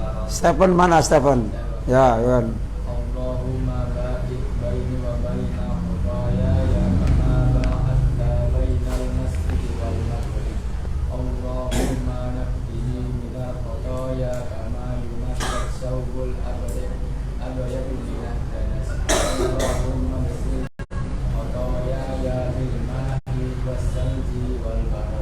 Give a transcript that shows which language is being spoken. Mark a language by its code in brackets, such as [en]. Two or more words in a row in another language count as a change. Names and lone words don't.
[id] Stephen mana Stephen? Ya, Yon. [ar] اللهم باعد بيني وبين خطاياي كما باعدت بين المسجد والمغرب. اللهم نقني من الخطايا كما ينقى الثوب الأبيض من الدنس. اللهم اغفر خطاياي بالماء والثلج والبرد.